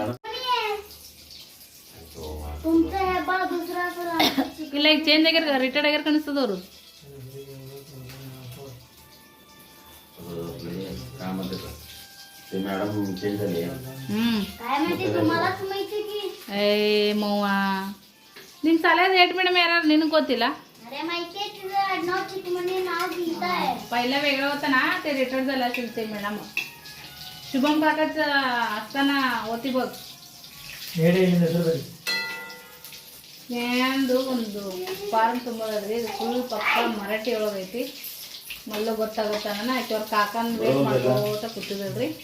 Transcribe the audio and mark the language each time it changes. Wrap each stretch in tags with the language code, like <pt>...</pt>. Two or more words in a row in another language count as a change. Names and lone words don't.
<kn>ಇಲ್ಲ ಈಗ ಚೇಂಜ್ ಆಗ್ಯಾರ, ರಿಟೈರ್ಡ್ ಆಗ್ಯಾರ ಕಾಣಿಸ್ತದವ್ರು. ಏ ಮವ್ವ ನಿನ್ ಸಾಲದ ಏಟ್ ಮೇಡಮ್ ಯಾರು ನಿನಗೆ ಗೊತ್ತಿಲ್ಲ?</kn> <mr>पहिला वेगळं होतं ना, ते रिटायर झालं असेल ते मॅडम. शुभम काकाच असताना होती बघ.</mr> <kn>ಏನದು ಒಂದು ಫಾರ್ಮ್ ತುಂಬೋದ್ರಿ, ಫುಲ್ ಪಕ್ಕ ಮರಾಠಿ ಒಳಗೈತಿ. ಮೊದಲು ಗೊತ್ತಾಗುತ್ತೆ ಅನ್ನೋಣ ಆಕೆ ಅವ್ರ ಕಾಕನ ವೇಟ್ ಮಾಡ್ಕೋತ ಕೂತಿದ್ರಿ.</kn>